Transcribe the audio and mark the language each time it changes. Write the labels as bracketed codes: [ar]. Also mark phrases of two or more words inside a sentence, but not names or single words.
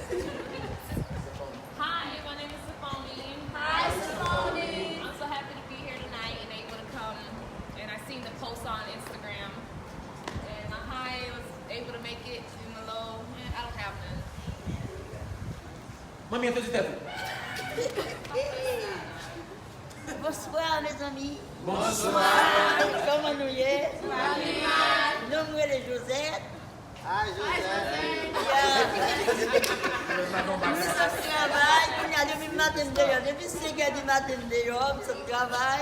[en] Hi, my name is Stephanie. Hi, Stephanie. I'm so happy to be here tonight and able to come. And I seen the post on Instagram. And my high was able to make it, and the low, I don't have none. [pt] Mami, eu tô de tempo. [fr] Bonsoir mes amis. Bonsoir. Comment nous y est? Nous sommes les Josette. [en] Hi, Josette. [fr] Nous sommes travail. Nous avons depuis matin d'ailleurs. Depuis 5 heures du matin d'ailleurs, nous sommes travail.